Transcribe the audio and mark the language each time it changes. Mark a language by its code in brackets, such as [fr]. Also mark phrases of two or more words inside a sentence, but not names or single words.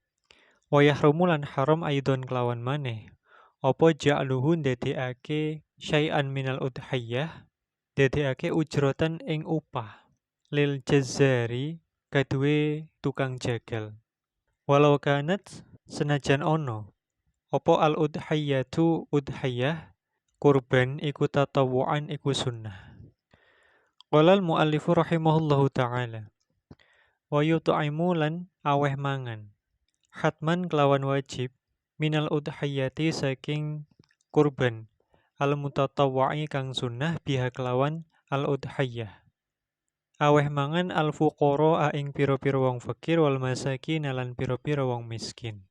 [ar] ويحرم [jv] lan haram aidon kelawan maneh apa ja'luhu ndadekake [ar] شيئا من الأضحية [jv] ndadekake ujratan ing upah [ar] للجزار [jv] kaduwe tukang jagal. [ar] ولو كانت [jv] senajan ono apa [ar] الأضحية [jv] udhiyah kurban iku tatawuan iku sunnah. [ar] قال المؤلف رحمه الله تعالى. ويطعم [jv] lan aweh mangan. Hatman kelawan wajib [ar] من الأضحية [jv] saking kurban. Al-mutatawwa'i kang sunnah biha kelawan al-udhiyah. Aweh mangan al-fuqara ing pira-pira wong fakir [ar] والمساكين [jv] lan pira-pira wong miskin.